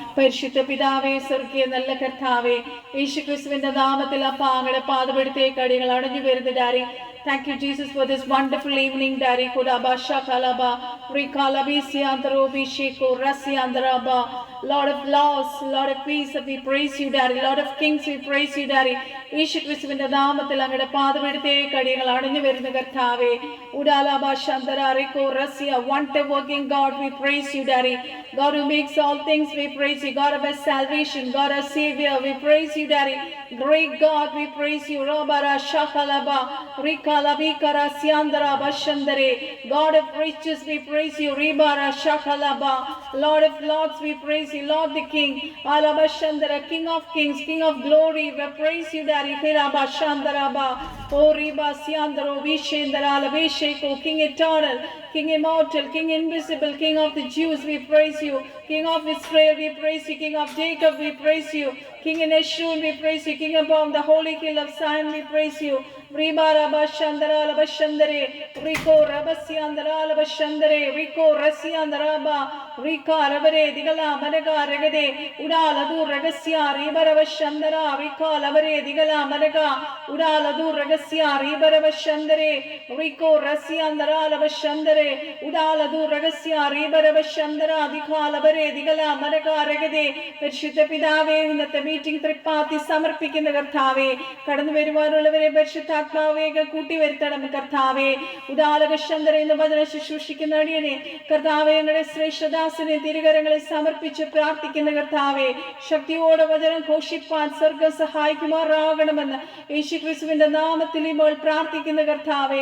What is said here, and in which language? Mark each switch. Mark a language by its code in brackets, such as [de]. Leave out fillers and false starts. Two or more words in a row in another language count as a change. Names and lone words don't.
[ml] പരിശുദ്ധ പിതാവേ, സ്വർഗീയ നല്ല കർത്താവേ, യേശുക്രിസ്തുവിന്റെ നാമത്തിൽ അപ്പ അങ്ങയുടെ പാദപീഠത്തേക്ക് അടികൾ അടഞ്ഞു വരുന്നു ഡാഡി. [en] Thank you, Jesus, for this wonderful evening, Daddy. Kodaba shakalaba, rikalabi siandrobi shiko rasiandraba. Lord of laws, Lord of peace, we praise you, Daddy. Lord of kings, we praise you, Daddy. [ml] യേശുക്രിസ്തുവിന്റെ നാമത്തിൽ അങ്ങയുടെ പാദപീഠത്തേക്ക് അടികൾ അടഞ്ഞു വരുന്ന കർത്താവേ, ഉഡാലാബ ശാന്തര റിക്കോ റസിയ, [en] wonder working God, we praise you, Daddy. God who makes all things, we praise you. God of our salvation, God our Savior, we praise you, Daddy. Great God, we praise you. Robara shakalaba, rikalabikara siandara bashandare. God of riches, we praise you. Ribara shakalaba. Lord of lords, we praise you. Lord the King, alabashandara, King of kings, King of glory, we praise you, Daddy. Hiraba shandaraba, O riba siandaro vishendara alabesheko, King eternal, King immortal, King invisible, King of the Jews, we praise you. King of Israel, we praise you. King of Jacob, we praise you. King in Eshun, we praise you. King upon the holy hill of Zion, we praise you. Riba raba shandara alaba shandare, Riko rabasiyandara alaba shandare, Riko rasiyandaraba, Rika rabare digala managa regade, Udaladu ragasya, Riba raba shandara, Rika labare digala managa, Udaladu ragasya, Riba raba shandare, Riko rasiyandara alaba shandare, Udaladu ragasya, Riba raba shandara, Dika labare digala managa regade. [ml] പരിശുദ്ധ പിതാവേ, ഇന്നത്തെ മീറ്റിംഗ് തൃപ്പാത്തി സമർപ്പിക്കുന്ന കർത്താവേ, കടന്നു വരുവാനുള്ളവരെ പരിശുദ്ധാത്മാവേഗം കൂട്ടി വരുത്തണം കർത്താവേ. ഉദാലകശന്തര എന്ന വചന ശുശ്രൂഷിക്കുന്ന അടിയനെ കർത്താവേ, ഞങ്ങളുടെ ശ്രേഷ്ഠദാസനെ തിരുകരങ്ങളിൽ സമർപ്പിച്ച് പ്രാർത്ഥിക്കുന്ന കർത്താവേ, ശക്തിയോടെ വചനം ഘോഷിപ്പാൻ സ്വർഗം സഹായിക്കുമാറാകണമെന്ന് യേശുക്രിസ്തുവിന്റെ നാമത്തിൽ ഇപ്പോൾ പ്രാർത്ഥിക്കുന്ന കർത്താവേ.